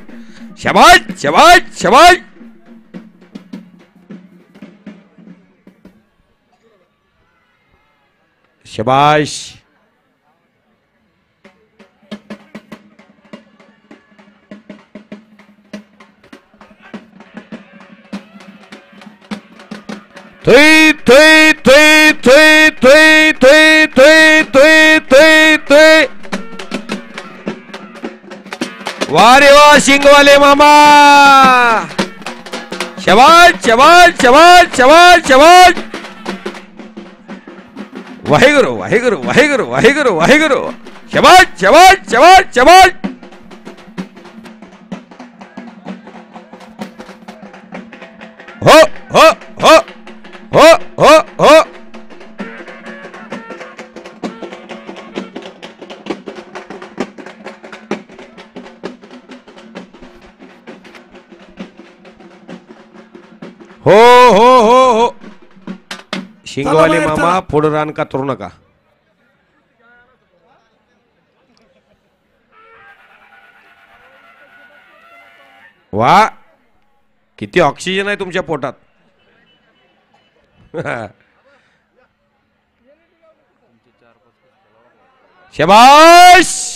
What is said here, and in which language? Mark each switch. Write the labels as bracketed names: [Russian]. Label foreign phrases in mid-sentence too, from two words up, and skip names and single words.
[Marathi] शाबाश शाबाश शाबाश। शाबाश। थुई थुई थुई थुई थुई थुई थुई थुई थुई थुई। वारे वाह शिंगवाले मामा, शाबाश शाबाश शाबाश शाबाश शाबाश। वाहेगुरु वाहेगुरु वाहेगुरु वाहेगुरु वाहेगुरु। शाबाश शाबाश शाबाश शाबाश। हो हो हो हो हो हो। हो हो हो हो। शिंगवाले मामा पुढे रान का तरू नका। वा, किती ऑक्सिजन आहे तुमच्या पोटात। शाबाश।